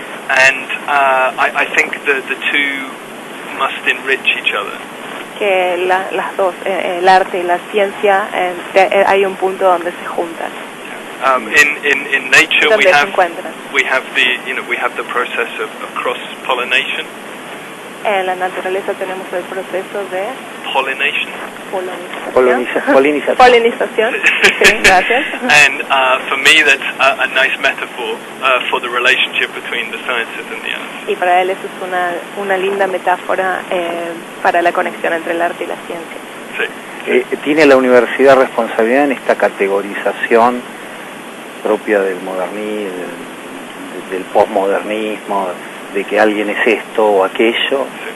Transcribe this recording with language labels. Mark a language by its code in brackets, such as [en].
[en] And I think the two must enrich each other. [es] Que las dos, el arte y la ciencia, hay un punto donde se juntan. [en] In nature [es] donde [en] we have the process of cross pollination. [es] En la naturaleza tenemos el proceso de [en] pollination. [es] Polinización. Sí, gracias. [en] And for me that's a nice metaphor for the relationship between the sciences and the arts. [es] Y para él eso es una linda metáfora para la conexión entre el arte y la ciencia. Sí. ¿Tiene la universidad responsabilidad en esta categorización propia del modernismo, del postmodernismo, de que alguien es esto o aquello?